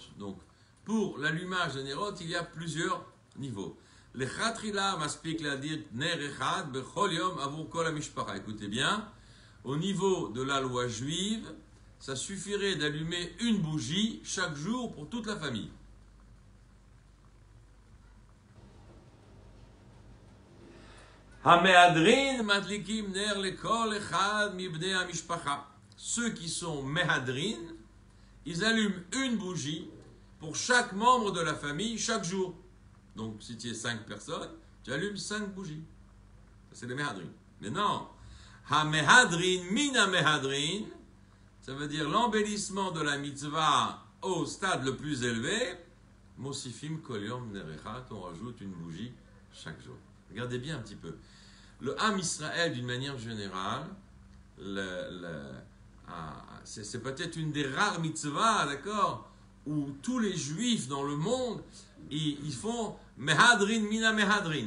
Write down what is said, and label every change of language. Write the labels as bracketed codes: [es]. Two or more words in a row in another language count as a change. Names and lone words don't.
[fr] Donc, pour l'allumage des Nerot, il y a plusieurs niveaux. [he] לכתחילה מספיק להדליק נר אחד בכל יום עבור כל המשפחה. [fr] Écoutez bien, au niveau de la loi juive, ça suffirait d'allumer une bougie chaque jour pour toute la famille. [he] המהדרין מדליקים נר לכל אחד מבני המשפחה. [fr] Ceux qui sont mehadrin, ils allument une bougie pour chaque membre de la famille chaque jour. Donc si tu es 5 personnes, tu allumes 5 bougies. C'est les mehadrin. Mais non, [he] המהדרין מן המהדרין, [fr] ça veut dire l'embellissement de la mitzvah au stade le plus élevé. [he] מוסיפים כל יום נר אחד, [fr] on rajoute une bougie chaque jour. Regardez bien un petit peu. Le [he] עם ישראל, [fr] d'une manière générale, c'est peut-être une des rares mitzvahs, d'accord, où tous les juifs dans le monde, ils font [he] מהדרין מן המהדרין.